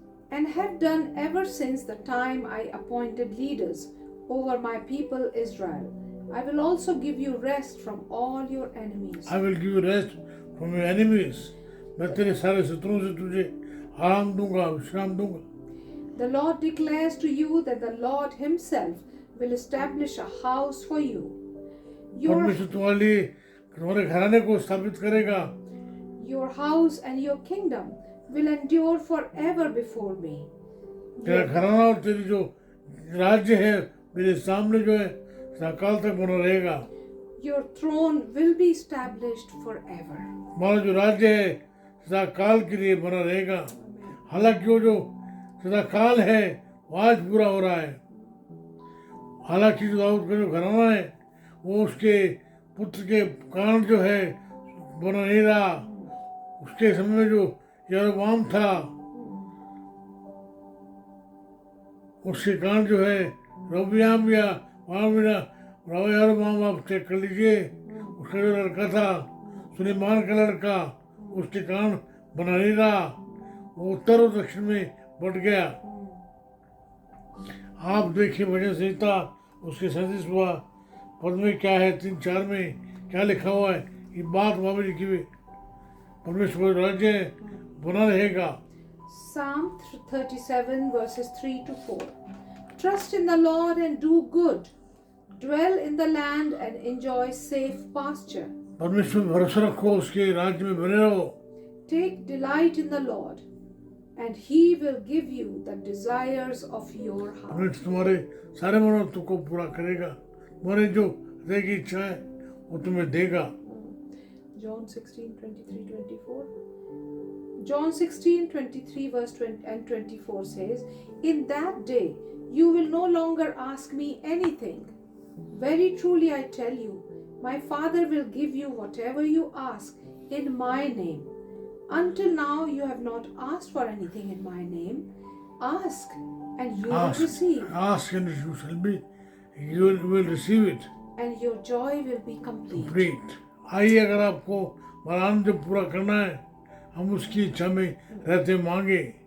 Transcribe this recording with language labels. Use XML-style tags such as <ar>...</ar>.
<en>And have done ever since the time I appointed leaders over my people Israel. I will also give you rest from all your enemies. I will give you rest from your enemies.</en> <hi>मैं तेरे सारे शत्रुओं से तुझे आराम दूंगा, विश्राम दूंगा।</hi> <en>The Lord declares to you that the Lord Himself will establish a house for you.</en> <hi>परमेश्वर तुम्हारे लिए तुम्हारे घराने को स्थापित करेगा।</hi> <en>Your house and your kingdom will endure forever before me.</en> <hi>तेरा घराना और तेरी जो राज्य है मेरे सामने जो है सदाकाल तक बना रहेगा।</hi> <en>Your throne will be established forever.</en> <hi>हमारा जो राज्य है सदाकाल के लिए बना रहेगा। हालांकि वो जो सदाकाल है वो आज पूरा हो रहा है। हालांकि जो दाऊद का जो घराना है वो उसके पुत्र के कारण जो है बना नहीं रहा। उसके समय में जो यरोबाम था उसके कारण जो है रोबियाम या यरोबाम आप चेक कर लीजिए, उसका जो लड़का था सुलेमान का लड़का, उसके कारण बना नहीं रहा, वो उत्तर और दक्षिण में बढ़ गया। आप देखिए भजन संहिता उसके 37वां पद में क्या है, 3-4 में क्या लिखा हुआ है। ये बात वहाँ भी लिखी हुई, परमेश्वर राज्य बना रहेगा।</hi> <en>Psalm 37 verses 3 to 4. Trust in the Lord and do good. Dwell in the land and enjoy safe pasture.</en> <hi>परमेश्वर में भरोसा रखो, उसके राज्य में बने रहो।</hi> <en>Take delight in the Lord, and He will give you the desires of your heart.</en> <hi>परमेश्वर तुम्हारे सारे मनोरथों को पूरा करेगा, तुम्हारे जो हृदय की इच्छा है वो तुम्हें देगा।</hi> <en>John 16:23-24. John 16:23 verse 20 and 24 says, In that day you will no longer ask me anything. Very truly I tell you, my Father will give you whatever you ask in my name. Until now you have not asked for anything in my name. Ask and you will receive. Ask and you shall be, you will receive it. And your joy will be complete.</en> <hi>आइए, अगर आपको हमारा आनंद पूरा करना है, हम उसकी इच्छा में रहते मांगे।</hi>